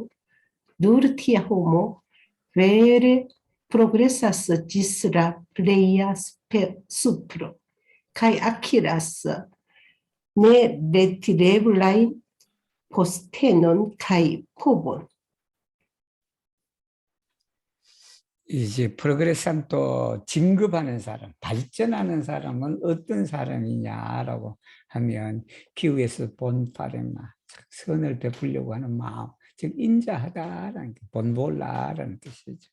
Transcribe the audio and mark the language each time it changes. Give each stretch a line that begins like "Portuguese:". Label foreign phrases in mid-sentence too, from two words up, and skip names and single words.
Esperanto: Nur tia homo vere progresas ĝis la pleja supro, kaj akiras neretireblajn postenon kaj povon.
Korean: 이제 프로그레산토 진급하는 사람, 발전하는 사람은 어떤 사람이냐라고 하면 기후에서 본파레마, 선을 베풀려고 하는 마음, 즉 인자하다라는 게 본볼라라는 뜻이죠.